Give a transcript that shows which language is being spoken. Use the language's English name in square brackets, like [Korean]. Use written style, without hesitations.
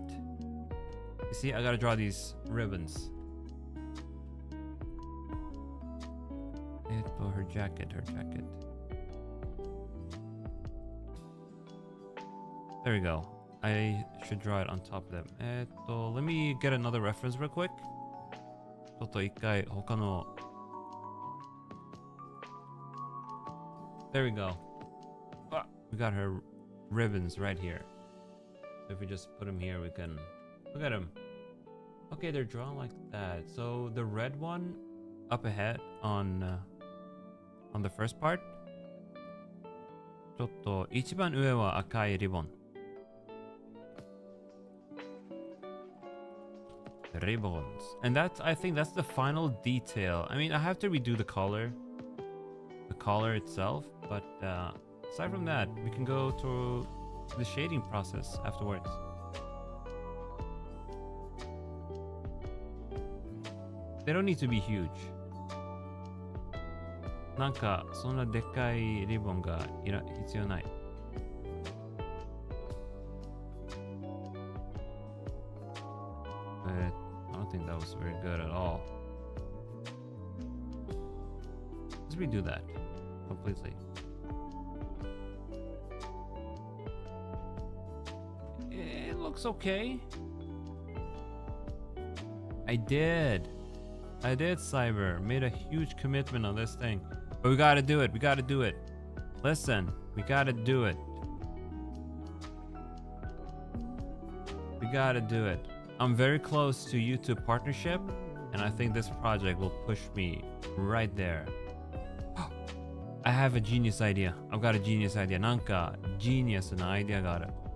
[English] You see, I gotta draw these ribbons. Her jacket, her jacket. There we go. I should draw it on top of them. Let me get another reference real quick. [Japanese] ちょっと一回他の [English] There we go. Ah, we got her ribbons right here. So if we just put them here, we can look at them. Okay, they're drawn like that. So the red one up ahead on the first part. [Japanese] ちょっと一番上は赤いリボン。 [English] Ribbons. And I think that's the final detail. I mean, I have to redo the collar itself, but aside from that, we can go to the shading process afterwards. They don't need to be huge. [Japanese] なんかそんなでっかいリボンが必要ない。 [English] I don't think that was very good at all. Let's redo that. completely. It looks okay. I did, Cyber. Made a huge commitment on this thing. But we gotta do it. We gotta do it. Listen, we gotta do it. We gotta do it. I'm very close to YouTube partnership, and I think this project will push me right there. I have a genius idea. I've got a genius idea. [Japanese] なんか genius なアイデアがある.